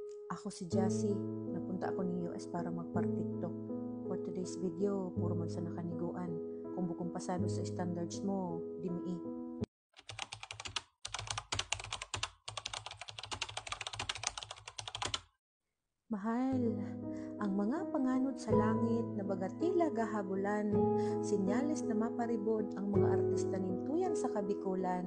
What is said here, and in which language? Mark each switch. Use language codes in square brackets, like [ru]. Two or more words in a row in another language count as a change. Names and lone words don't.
[tl] Ako si Jassy. Napunta ako ng US para magpar-TikTok. [en] For today's video, [bik] puro man sa nakaniguan. Kung bukong pasado sa standards mo, di mi. Mahal, ang mga panganod sa langit na bagatila gahabulan, sinyalis na maparibod ang mga artista nintuyan sa kabikulan.